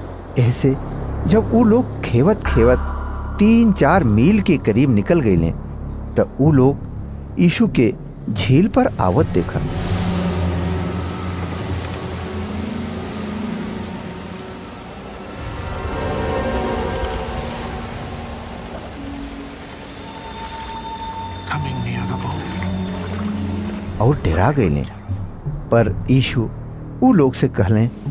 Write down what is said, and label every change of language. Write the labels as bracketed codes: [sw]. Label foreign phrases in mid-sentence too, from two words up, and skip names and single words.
[bho] ऐसे जब ऊ लोग खेवत खेवत 3-4 मील के करीब निकल गए तो ऊ लोग यीशु के झील पर आवत देखल। [en] coming near the boat. [bho] और डरा गए, पर यीशु ऊ लोग से कहले,